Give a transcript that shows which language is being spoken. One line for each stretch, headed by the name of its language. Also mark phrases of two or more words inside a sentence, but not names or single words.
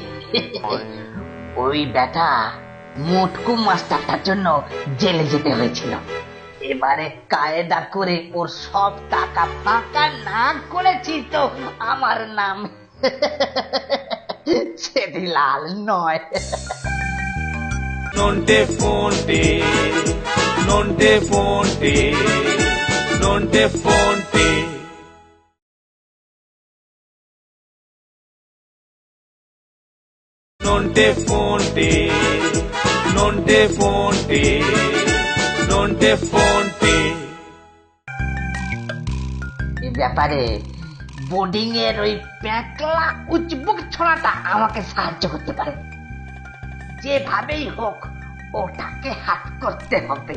Bangla: ওই বেটা মোটকু মাস্টারটার জন্য জেলে যেতে হয়েছিল। এবারে কায়দা করে ওর সব টাকা ফাঁকা না করেছি তো আমার নাম ছেদিলাল নয়। Nonte fonte, nonte fonte, nonte fonte. Nonte fonte, nonte fonte, nonte fonte. এই ব্যাপারে বোর্ডিং এর ওই প্যাকলা উচবুক ছড়াটা আমাকে সাহায্য করতে পারে। যেভাবেই হোক ওটাকে হাত করতে হবে।